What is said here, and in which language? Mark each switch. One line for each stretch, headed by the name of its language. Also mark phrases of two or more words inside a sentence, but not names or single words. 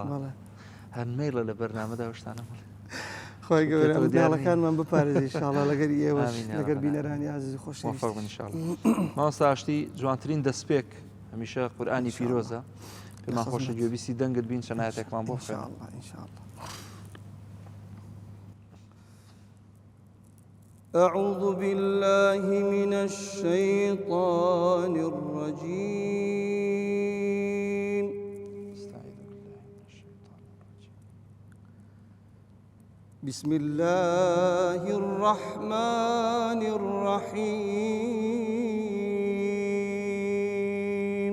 Central Kurdish: هەر مەیڵە لە بەرنامەدا شتانە. خوای گەورە منداڵەکانمان بپارێزی ئینشاءالله لەگەر ئێوەش لەگەر بینەرانی عەزیز و خۆشەویست. موفق بن ئینشاءالله. مامۆستا ئاشتی جوانترین دەستپێک هەمیشە قورئانی پیرۆزە. پێمان خۆشە گوێبیستی دەنگت بین چەند ئایەتێکمان بۆ بخوێن. ئینشاءالله.
Arabic: أعوذ بالله من الشيطان الرجيم. بسم الله الرحمن الرحيم.